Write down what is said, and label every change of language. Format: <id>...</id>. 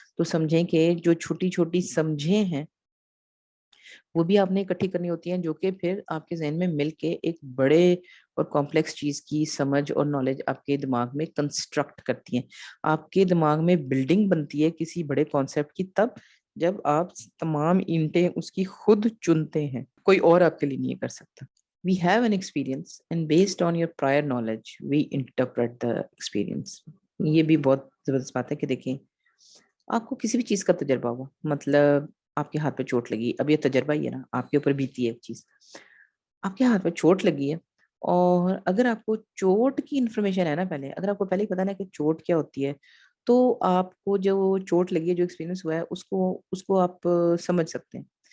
<ur>تو سمجھیں کہ جو چھوٹی چھوٹی سمجھیں ہیں وہ بھی آپ نے اکٹھی کرنی ہوتی ہیں جو کہ پھر آپ کے ذہن میں مل کے ایک بڑے اور کمپلیکس چیز کی سمجھ اور نالج آپ کے دماغ میں کنسٹرکٹ کرتی ہیں. آپ کے دماغ میں بلڈنگ بنتی ہے کسی بڑے کانسیپٹ کی تب جب آپ تمام اینٹیں اس کی خود چنتے ہیں، کوئی اور آپ کے لیے نہیں کر سکتا.</ur> <en>We have an experience and based on your prior knowledge we interpret the experience.</en> <ur>یہ بھی بہت زبردست بات ہے کہ دیکھیں آپ کو کسی بھی چیز کا تجربہ ہوا، مطلب آپ کے ہاتھ پہ چوٹ لگی، اب یہ تجربہ ہی ہے نا، آپ کے اوپر بیتی ہے ایک چیز، آپ کے ہاتھ پہ چوٹ لگی ہے اور اگر آپ کو چوٹ کی انفارمیشن ہے نا، پہلے اگر آپ کو پہلے ہی پتا نا کہ چوٹ کیا ہوتی ہے تو آپ کو جو چوٹ لگی ہے، جو ایکسپیرینس ہوا ہے اس کو آپ سمجھ سکتے ہیں.</ur>